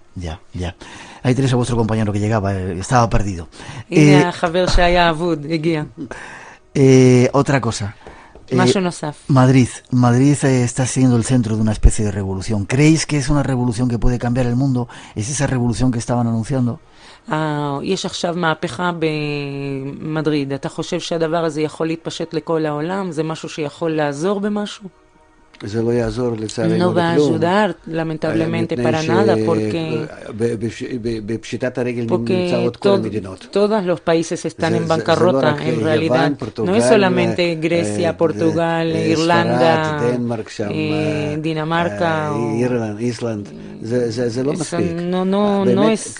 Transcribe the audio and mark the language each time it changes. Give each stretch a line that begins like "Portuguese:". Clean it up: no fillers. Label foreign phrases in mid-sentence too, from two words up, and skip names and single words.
Spanish: Ahí tenéis a vuestro compañero que llegaba, estaba perdido. Otra cosa. Madrid está siendo el centro de una especie de revolución. ¿Creéis que es una revolución que puede cambiar el mundo? ¿Es esa revolución que estaban anunciando?
Hebrew: יש עכשיו מהפכה במדריד. אתה חושב שהדבר הזה יכול להתפשט לכל העולם? זה משהו שיכול לעזור במשהו?
Spanish: no va a ayudar lamentablemente para nada porque todos los países están en bancarrota en realidad. No es solamente Grecia, Portugal, Irlanda, Dinamarca, no es.